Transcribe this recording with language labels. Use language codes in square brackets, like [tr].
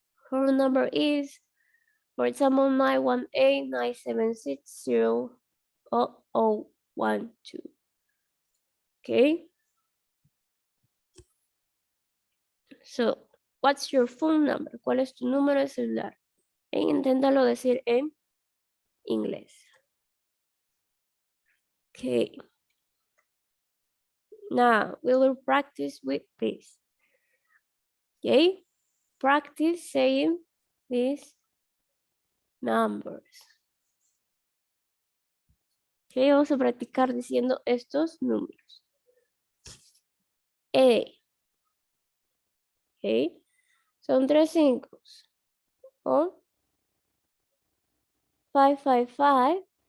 [en] Phone number is, for example, 918-976-0012. So, what's your phone number? [es] ¿Cuál es tu número de celular? Inténtalo decir en inglés. [en] Okay. Now we will practice with this. Okay. Practice saying these numbers. [es] Okay, vamos a practicar diciendo estos números. Okay. Son 3 5. O 555.